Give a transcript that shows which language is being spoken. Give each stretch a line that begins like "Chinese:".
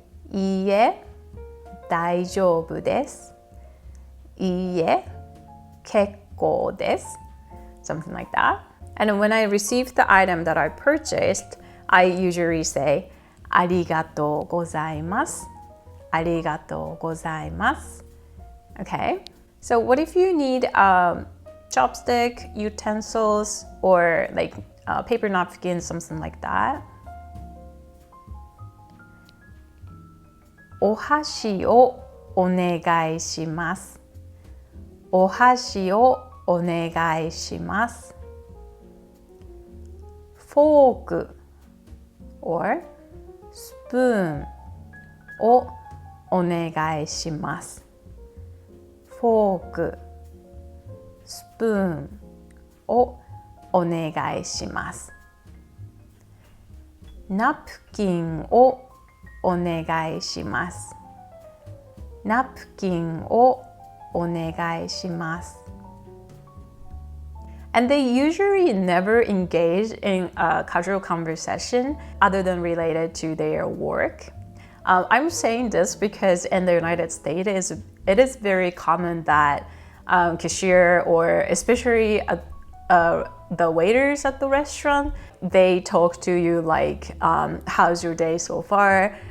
Japanese: いいえ、大丈夫です。いいえ、結構です。
English: Something like that. And when I receive the item that I purchased, I usually say
Japanese: ありがとうございます。ありがとうございます。
English: Okay? So what if you need chopstick, utensils, or like paper napkins, something like that?
Japanese: お箸をお願いします。お箸をお願いします。フォーク or スプーンをお願いします。フォーク、スプーンをお願いします。ナプキンをお願いします。ナプキンをお願いします。
English: And they usually never engage in a casual conversation other than related to their work. I'm saying this because in the United States, it is very common that cashier or especially the waiters at the restaurant, they talk to you like, how's your day so far?